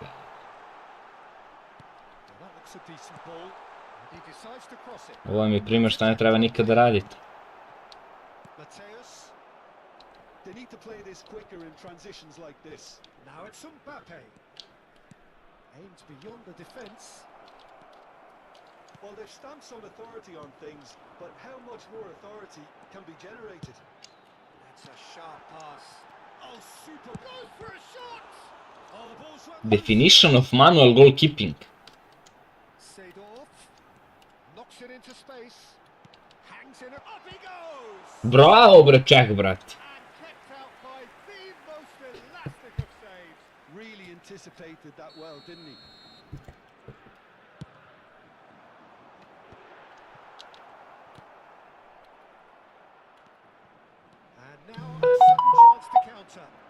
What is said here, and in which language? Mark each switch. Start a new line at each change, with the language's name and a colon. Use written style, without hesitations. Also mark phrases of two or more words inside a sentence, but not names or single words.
English: Well, that looks a decent ball. And he decides to cross it.
Serbian: Ovo mi je primjer šta ne treba nikada raditi.
English: Mateus. They need to play this quicker in transitions like this. Now it's Mbappe. Aims beyond the defence. Well, they've stamped some authority on things, but how much more authority can be generated? That's a sharp pass. Oh, super. Goes for a shot. Oh, the ball's run. Definition of manual goalkeeping. Seedorf. Knocks it into space. Hangs in it. Up he goes.
Serbian: Bravo, bre, ček, brate.
English: And kept out by the most elastic of saves. Really anticipated that well, didn't he? And now a sudden chance to counter.